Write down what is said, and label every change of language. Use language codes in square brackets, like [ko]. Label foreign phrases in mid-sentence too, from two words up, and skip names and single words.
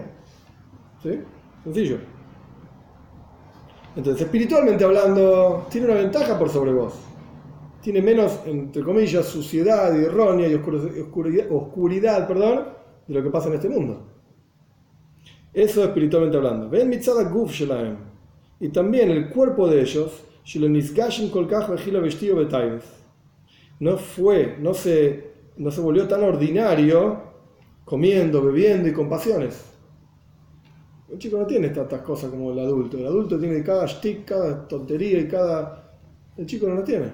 [es] ¿Sí? Sencillo. Entonces, espiritualmente hablando, tiene una ventaja por sobre vos. Tiene menos, entre comillas, suciedad y errónea y oscuridad, de lo que pasa en este mundo. Eso espiritualmente hablando. [he] ומצד גוף שלהם. [es] Y también el cuerpo de ellos, no se volvió tan ordinario comiendo, bebiendo y con pasiones. El chico no tiene tantas cosas como el adulto. El adulto tiene cada shtick, cada tontería y el chico no lo tiene.